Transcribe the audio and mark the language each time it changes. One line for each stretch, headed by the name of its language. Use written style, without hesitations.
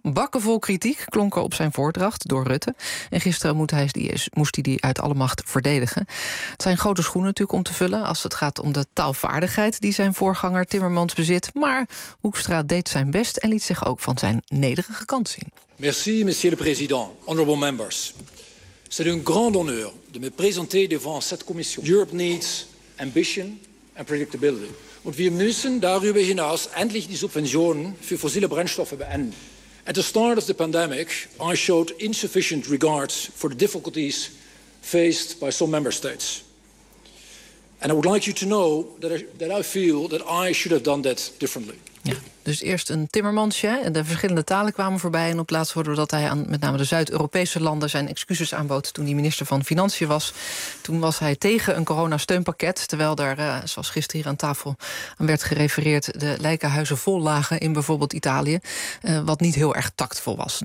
Dutch: Bakken vol kritiek klonken op zijn voordracht door Rutte. En gisteren moest hij die uit alle macht verdedigen. Het zijn grote schoenen natuurlijk om te vullen als het gaat om de taalvaardigheid die zijn voorganger Timmermans bezit. Maar Hoekstra deed zijn best en liet zich ook van zijn nederige kant zien.
French: Merci, monsieur le président.
English: Honorable members.
French: C'est un grand honneur de me présenter devant cette commission.
English: Europe needs ambition and predictability.
German: Und wir müssen darüber hinaus endlich die Subventionen für fossile Brennstoffe beenden.
English: At the start of the pandemic, I showed insufficient regard for the difficulties faced by some member states. And I would like you to know that I feel that I should have done that differently.
Dutch: Ja, dus eerst een Timmermansje en de verschillende talen kwamen voorbij. En op het laatst hoorden we dat hij aan met name de Zuid-Europese landen zijn excuses aanbood toen hij minister van Financiën was. Toen was hij tegen een coronasteunpakket, terwijl daar, zoals gisteren hier aan tafel aan werd gerefereerd, de lijkenhuizen vol lagen in bijvoorbeeld Italië, wat niet heel erg tactvol was.